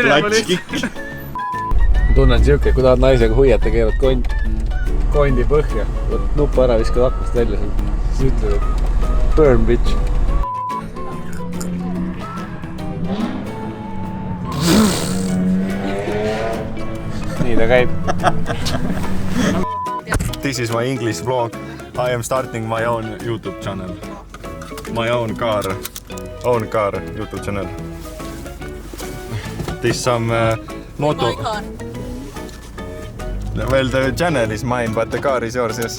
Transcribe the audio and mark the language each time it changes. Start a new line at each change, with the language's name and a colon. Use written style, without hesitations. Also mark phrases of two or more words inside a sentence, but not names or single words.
Estonian: Tunnen siuke, kui tahad naisega huiata, keerad kont. kondi põhja, nupu ära, viskad aknast välja, siis ütled, et
English: burn bitch.
Estonian: Nii ta käib.
English: This is my English vlog. I am starting my own YouTube channel. My own car YouTube channel. This some moto. Well, the channel is mine, but the car is yours, yes.